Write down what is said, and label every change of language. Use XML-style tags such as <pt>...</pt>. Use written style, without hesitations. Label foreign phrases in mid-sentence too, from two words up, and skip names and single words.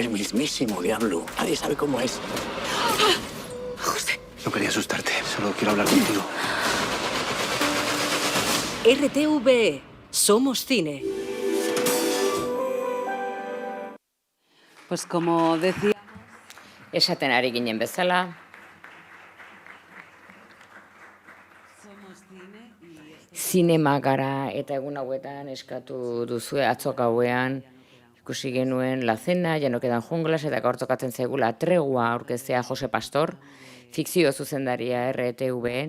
<es>El mismísimo diablo. Nadie sabe cómo es. José. No quería asustarte, solo quiero hablar contigo. RTV, somos cine. Pues como decía...</es> <eu>Esaten ari ginen bezala, zinema gara eta egun hauetan eskatu duzue atzo gauean ikusi genuen La Cena, Ya no quedan junglas eta gaur tokatzen zaigula Tregua aurkeztea Jose Pastor, fikzio zuzendaria RTV.</eu>